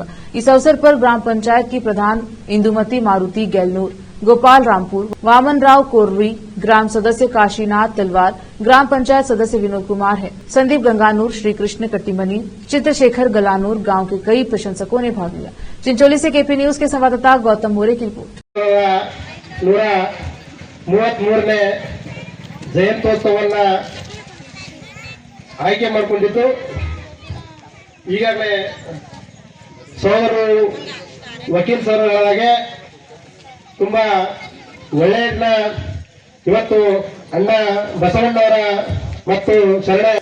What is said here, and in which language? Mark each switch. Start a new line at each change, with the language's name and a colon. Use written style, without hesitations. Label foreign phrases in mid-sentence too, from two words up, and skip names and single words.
Hindi: इस अवसर पर ग्राम पंचायत की प्रधान इंदुमती मारुति गैलनूर, गोपाल रामपुर, वामन राव कोर्री, ग्राम सदस्य काशीनाथ तलवार, ग्राम पंचायत सदस्य विनोद कुमार है, संदीप गंगानूर, श्री कृष्ण कट्टीमनी, चित्रशेखर गलानूर, गांव के कई प्रशंसकों ने भाग लिया। चिंचोली से केपी न्यूज के संवाददाता गौतम मोरे की रिपोर्ट।
Kannada: 133ನೇ ಜಯಂತ್ಯೋತ್ಸವವನ್ನ ಆಯ್ಕೆ ಮಾಡಿಕೊಂಡಿದ್ದು ಈಗಾಗಲೇ ಸೋದರರು ವಕೀಲ್ ಸರಗಳಾಗೆ ತುಂಬಾ ಒಳ್ಳೆಯದನ್ನ ಇವತ್ತು ಅಣ್ಣ ಬಸವಣ್ಣವರ ಮತ್ತು ಶರಣ